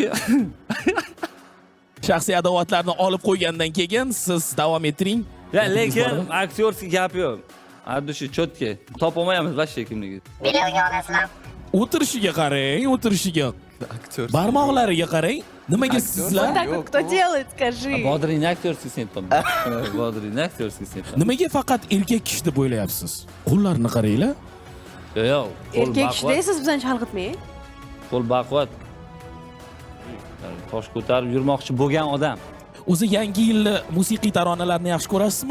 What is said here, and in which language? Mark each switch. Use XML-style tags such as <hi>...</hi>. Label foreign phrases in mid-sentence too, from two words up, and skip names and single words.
<uz>Shaxsiy adovatlarni olib qo'ygandan keyin siz davom ettiring. Lekin aktyorskiy gap yo'q. Addushi chotki. Topolmaymiz vashshe kimligi. Birovga olasizlar. O'tirishiga qarang. Aktyor. Barmoqlariga qarang. Nimaga sizlar?</uz> <ru>Так вот кто делает, скажи.</ru> <uz>Bodringni aktyorskiy aytdim. Bodringni aktyorskiy aytdim. Nimaga faqat erkak kishi deb o'ylayapsiz? Qo'llarni qaranglar. Yo'q. Erkak kishi deysiz, bizdan chalg'itmang. Qo'l baquvvat. Tosh ko'tarib yurmoqchi bo'lgan odam. O'zi yangi yil musiqiy taronalarni yaxshi ko'rasizmi?</uz>